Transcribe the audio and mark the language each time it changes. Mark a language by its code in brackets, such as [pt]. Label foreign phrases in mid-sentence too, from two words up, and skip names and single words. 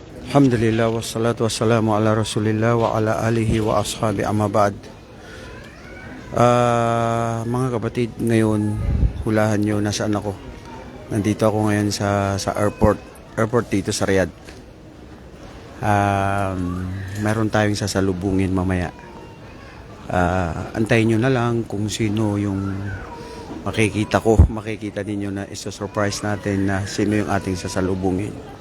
[ar] الحمد لله والصلاة والسلام على رسول الله وعلى آله وأصحابه أما بعد. [tl] Mga kapatid, ngayon hulahan nyo nasaan ako. Nandito ako ngayon sa airport dito sa Riyadh. Meron tayong sasalubungin mamaya. Antayin nyo na lang kung sino yung makikita ninyo na isa-surprise natin na sino yung ating sasalubungin.